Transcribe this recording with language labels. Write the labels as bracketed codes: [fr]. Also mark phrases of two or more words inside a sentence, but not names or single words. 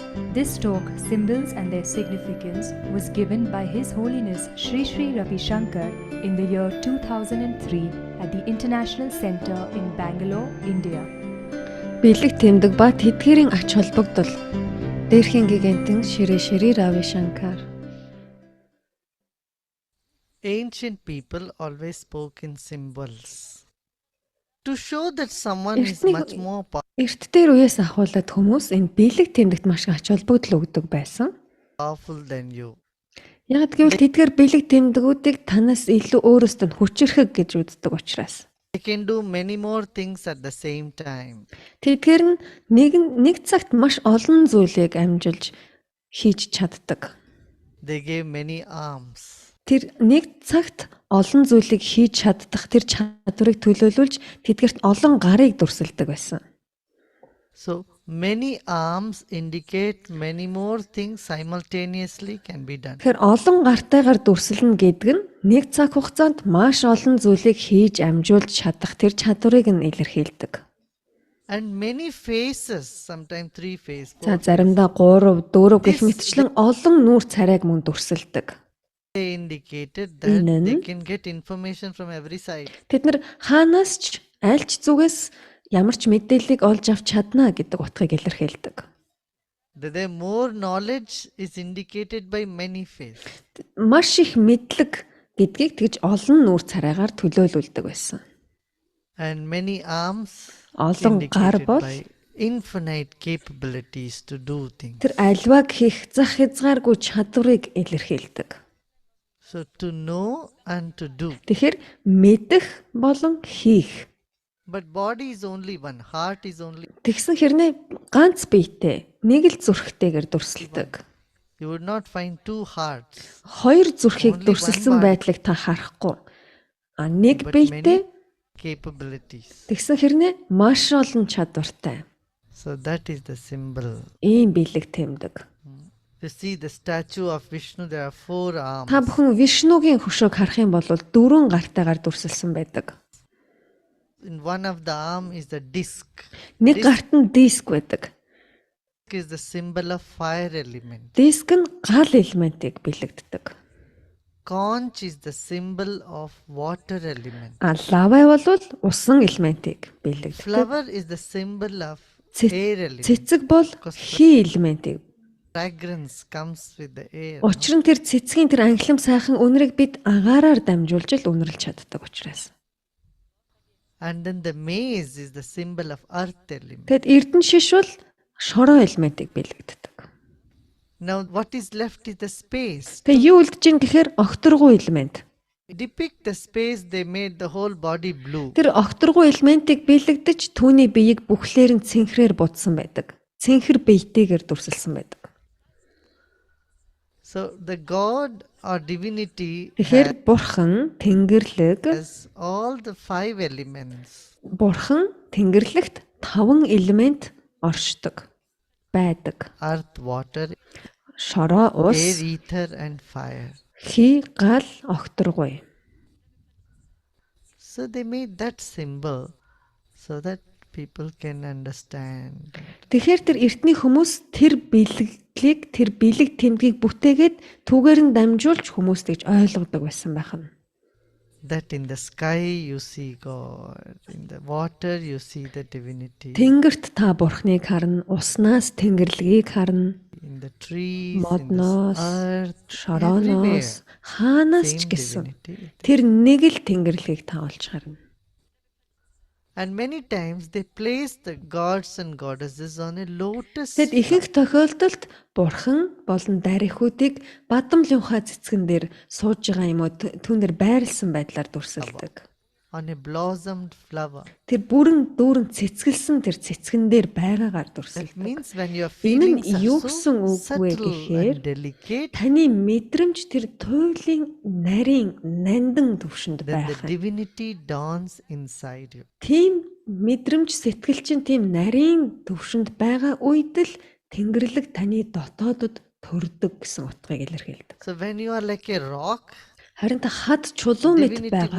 [en] This talk, Symbols and Their Significance, was given by His Holiness Sri Sri Ravi Shankar in the year 2003 at the International Center in Bangalore, India. [mn] Бэлэг тэмдэг ба тэдгэрийн ач холбогдол. Дээрхийн гигантын Шри Ravi Shankar. [en] Ancient people always spoke in symbols to show that someone is much more [mn] Эрт дээр үеэс ахуулаад хүмүүс энэ бэлэг тэмдэгт маш их ач холбогдол өгдөг байсан. [en] powerful than you. [mn] Яг гэвэл тэдгээр бэлэг тэмдгүүдийг танаас илүү өөрөөсөө нь хүчрэхэг гэж үздэг учраас. [en] They can do many more things at the same time. [mn] Тэдгээр нь нэг цагт маш олон зүйлийг амжилж хийж чаддаг. [en] They gave many arms. [mn] Тэр нэг цагт олон зүйлийг хийж чаддах тэр чадварыг төлөөлүүлж тэдгэрт олон гарыг дүрсэлдэг байсан. [en] So many arms indicate many more things simultaneously can be done. [mn] Тэгэхээр олон гартайгаар дүрсэлнэ гэдэг нь нэг цаг хугацаанд маш олон зүйлийг хийж амжуулж чадах тэр чадварыг нь илэрхийлдэг. [en] And many faces, sometimes 3 faces. [mn] За заримдаа 3, 4 гэх мэтчлэн олон нүүр царайг мөн дүрсэлдэг. [en] They indicated that they can get information from every side. [mn] Тэд нар хаанаас ч аль ч зүгээс ямар ч мэдээллийг олж авч чадна гэдэг утгыг илэрхийлдэг. [en] The more knowledge is indicated by many faces. [mn] Маш их мэдлэг гэдгийг тэгж олон нүүр царайгаар төлөөлүүлдэг байсан. [en] And many arms [mn] Олон гар [en] indicated [mn] бол [en] by infinite capabilities to do things. [mn] тэр альваг хийх зах хязгааргүй чадварыг илэрхийлдэг. [en] So to know and to do. [mn] Тэгэхээр мэдэх болон хийх. [en] But body is only one, heart is only. [mn] Тэгсэн хэрнээ ганц биетэй нэг л зүрхтэйгээр дүрсэлдэг. [en] You would not find 2 hearts. [mn] Хоёр зүрхийг [en] Only [mn] дүрсэлсэн [en] one body. [mn] байдлыг та харахгүй. Нэг [en] But [mn] биетэй [en] many capabilities. [mn] тэгсэн хэрнээ маш олон чадвартай. [en] So that is the symbol. [mn] Ийм бэлэг тэмдэг. [en] You see the statue of Vishnu, there are 4 arms. [mn] Та бүхэн Вишнугийн хөшөөг харах юм бол 4 гартайгаар дүрсэлсэн байдаг. [en] In one of the arm is the disc. [mn] Нэг гарт нь диск байдаг. [en] Disc is the symbol of fire element. [mn] Диск нь гал элементийг бэлэгддэг. [en] Conch is the symbol of water element. [mn] Лавай бол усан элементийг бэлэгддэг. [en] Flower is the symbol of [mn] Цэц- [en] air element. [mn] Цэцэг бол хий элементийг. [en] Fragrance comes with the air. [mn] Учир нь тэр цэцгийн тэр ангилам сайхан үнэрийг бид агаараар дамжуулж л үнэрлж чаддаг учраас. [en] And then the maize is the symbol of earth element. [mn] Тэгэд эрдэнэ шиш бол шороо элементийг бэлэгддэг. [en] Now what is left is the space. [mn] Тэгээ юу үлдэж ийн гэхээр огторгуу элемент. [en] Depict the space, they made the whole body blue. [mn] Тэр огторгуу элементийг бэлэгдэж түүний биеийг бүхлээр нь цэнхрээр будсан байдаг. Цэнхэр биетэйгээр дүрсэлсэн байдаг. [en] So the God or divinity [mn] Тэгэхээр бурхан тэнгэрлэг [en] has all the 5 elements. [mn] бурхан тэнгэрлэгт 5 элемент оршдог байдаг. [en] Earth, water, [mn] Шороо, [en] air, [mn] ус, [en] ether and fire. [mn] хий, гал, огторгуй. [en] So they made that symbol so that people can understand. [mn] Тэгэхээр тэр эртний хүмүүс тэр бэлэг тэмдгийг бүтээгээд түүгээр нь дамжуулж хүмүүст гэж ойлгодог байсан байх нь. [en] That in the sky you see God, in the water you see the divinity, [mn] Тэнгэрт та бурхныг харна, уснаас тэнгэрлэгийг харна, [en] in the trees, in the [mn] модноос, [en] earth, [mn] шорооноос, хаанаас ч [en] same [mn] гэсэн [en] divinity. [mn] тэр нэг л тэнгэрлэгийг та олж харна. [en] And many times they place the gods and goddesses on a lotus. [mn] Тэгэд ихэнх тохиолдолд бурхан болон дарихуудыг бадам лунхаа цэцгэн дээр сууж байгаа юм уу түүн дээр байрлсан байдлаар дүрсэлдэг. [en] On a blossomed flower. [mn] Тэр бүрэн дүүрэн цэцгэлсэн тэр цэцгэн дээр байгаагаар [en] That [mn] дүрсэлдэг. [en] means when your [mn] Энэ нь [en] feelings [mn] юу [en] are [mn] гэсэн [en] so [mn] үг вэ [en] subtle [mn] гэхээр [en] and delicate, [mn] таны мэдрэмж тэр туйлын нарийн нандан төвшөнд [en] then the [mn] байх. [en] divinity dawns inside you. [mn] Тийм мэдрэмж сэтгэл чинь тийм нарийн төвшөнд байгаа үед л тэнгэрлэг таны дотоодод төрдөг гэсэн утгыг илэрхийлдэг. [en] So when you are like a rock, [mn] Харин та хад чулуу мэт [en] Divinity